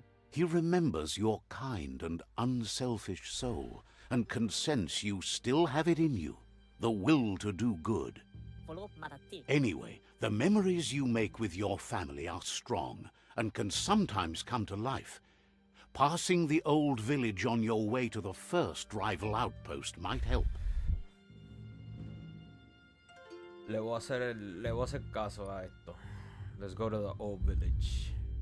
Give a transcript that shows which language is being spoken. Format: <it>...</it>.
<en>He remembers your kind and unselfish soul and can sense you still have it in you, the will to do good. Anyway, the memories you make with your family are strong and can sometimes come to life. Passing the old village on your way to the first rival outpost might help.</en> <es>Le voy a hacer caso a esto.</es> <en>Let's go to the old village.</en>